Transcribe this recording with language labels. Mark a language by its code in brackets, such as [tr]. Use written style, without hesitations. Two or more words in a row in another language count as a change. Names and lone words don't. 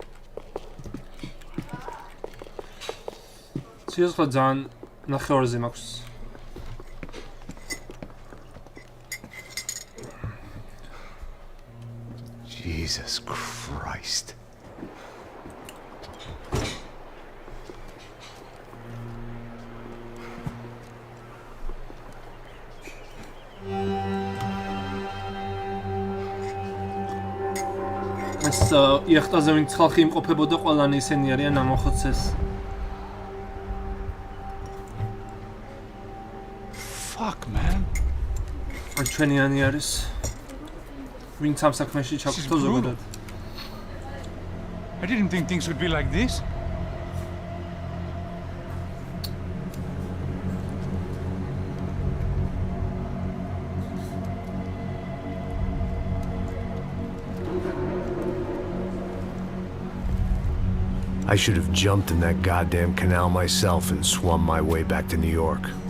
[en] Jesus Christ. [ka] იახტაზე ვინც ხალხი იმყოფებოდა ყველანი ისინი არიან ამოხოცეს. [en] Fuck, man. [ka] ან ჩვენიანი არის. ვინც ამ საქმეში ჩაგვთო ზოგადად. [en] I didn't think things would be like this. I should have jumped in that goddamn canal myself and swum my way back to New York.